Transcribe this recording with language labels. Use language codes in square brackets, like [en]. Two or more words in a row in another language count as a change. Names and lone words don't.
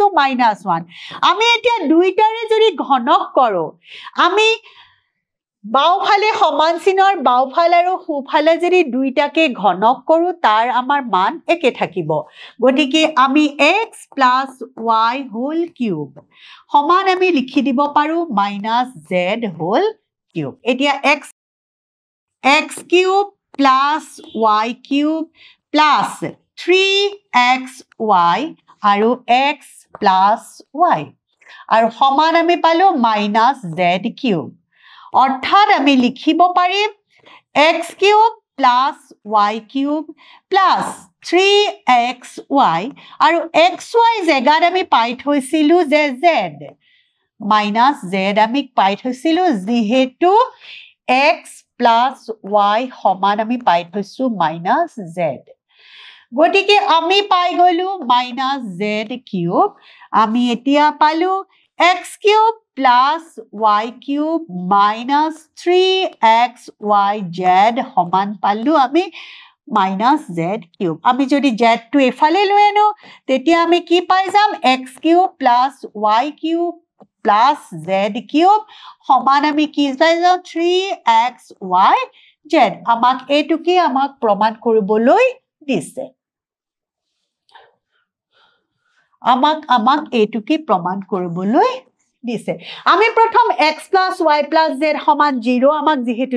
[as] minus 1 আমি এতিয়া দুইটাৰে যদি ঘনক কৰো আমি বাওফালে সমান চিনৰ বাওফাল আৰু সোফালে যদি দুইটাকে ঘনক কৰো তাৰ আমাৰ মান একে থাকিব গটিকে আমি [en] x plus y whole cube [as] সমান আমি লিখি দিব পাৰো [en] minus z whole cube [as] এতিয়া [en] x cube plus y cube plus [as] 3xy আৰু [en] x plus y [as] আৰু সমান আমি পালো [en] minus z cube [as] অৰ্থাৎ আমি লিখিব পাৰিম [en] x cube plus y cube plus 3xy [as] আৰু xy জেগাত আমি পাই থৈছিলো যে [en] z minus z [as] আমি পাই থৈছিলো যেহেতু [en] x plus y [as] সমান আমি পাই থৈছো [en] minus z [as] গটিকে আমি পাই গলো [en] minus z cube [as] আমি এতিয়া পালো [en] x cube plus y cube minus [as] 3xyz সমান পালো আমি [en] minus z cube [as] আমি যদি z টো এফালে লৈ আনো তেতিয়া আমি কি পাই যাম [en] x cube plus y cube plus z cube [as] সমান আমি কি পাই যাম 3xyz আমাক এটুকি আমাক প্ৰমাণ কৰিবলৈ দিছে আমাক এটুকি প্ৰমাণ কৰিবলৈ দিছে আমি প্ৰথম x + y + z সমান 0 আমাক যেহেতু